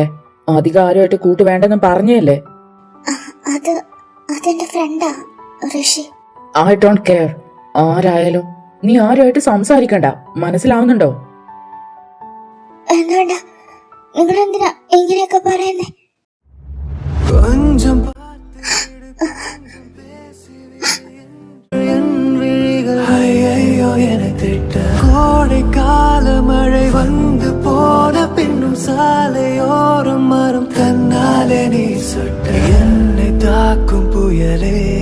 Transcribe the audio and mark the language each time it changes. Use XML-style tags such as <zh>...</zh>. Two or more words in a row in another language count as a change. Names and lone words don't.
<ml>അധികം ആരുമായിട്ട് കൂട്ട് വേണ്ടെന്ന് പറഞ്ഞല്ലേ? അതെന്റെ ഫ്രണ്ടാ, ഋഷി.</ml> <en>I don't care.</en> <ml>ആരായാലും നീ ആരുമായിട്ട് സംസാരിക്കണ്ട, മനസ്സിലാവുന്നുണ്ടോ? എന്താ നിങ്ങളെന്തിനാ ഇങ്ങനെയൊക്കെ പറയുന്നേ?</ml> <ta>கொஞ்சம் ஐயோ என திட்ட கோடை கால மழை வந்து போன பின்னும் சாலையோரம் மரம் தன்னாலே நீ சுட்ட என்னை தாக்கும் புயலே</ta>